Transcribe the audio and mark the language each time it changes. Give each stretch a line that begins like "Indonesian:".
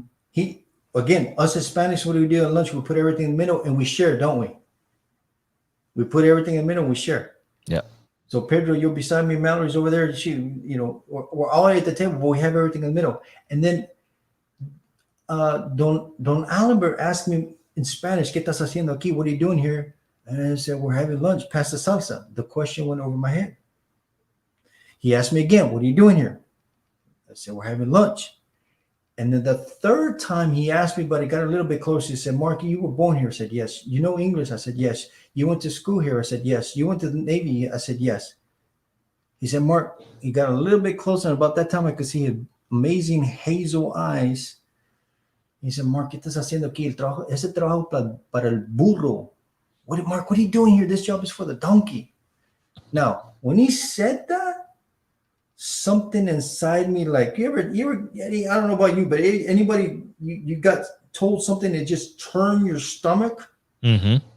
English: He again, us Hispanics, what do we do at lunch? We put everything in the middle and we share, don't we? We put everything in the middle and we share. Yeah. So Pedro, you're beside me, Mallory's over there. We're all at the table, but we have everything in the middle. And then Don Albert asked me in Spanish,
Spanish: ¿Qué estás haciendo aquí?
English: What are you doing here? And I said, we're having lunch. Pass the salsa. The question went over my head. He asked me again, what are you doing here? I said, we're having lunch. And then the third time he asked me, but he got a little bit closer. He said, Mark, you were born here? I said, yes. You know English? I said, yes. You went to school here? I said, yes. You went to the Navy? I said, yes. He said, Mark, he got a little bit closer. And about that time, I could see his amazing hazel eyes. He said, Mark,
Spanish: ¿qué estás haciendo aquí? Ese trabajo para el burro.
English: Mark, what are you doing here? This job is for the donkey. Now, when he said that, something inside me, like you ever, I don't know about you, but anybody, you got told something that just turned your stomach. Mm-hmm.